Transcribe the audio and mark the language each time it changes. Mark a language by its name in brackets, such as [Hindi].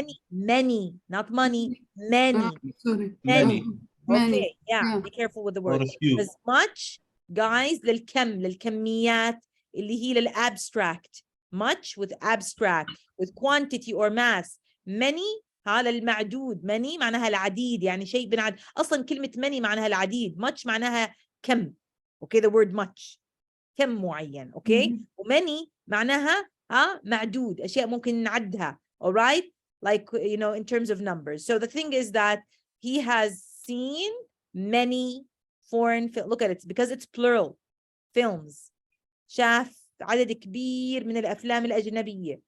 [English] Many, not money, many. Sorry. Many. Okay, yeah, be careful with the word. Or a few. Because much, guys, [Arabic] للكميات اللي هي للabstract. [English] Much with abstract, with quantity or mass. [Arabic] Many للمعدود. Many معناها العديد, يعني شيء بنعد. أصلا كلمة many معناها العديد. Much معناها كم. [English] Okay, the word much. [Arabic] كم معين. [English] Okay. [Arabic] وmany معناها معدود. أشياء ممكن نعدها. [English] All right. Like, you know, in terms of numbers. So the thing is that he has seen many foreign films. Look at it, because it's plural. films. [Arabic] شاف عدد كبير من الأفلام الأجنبية.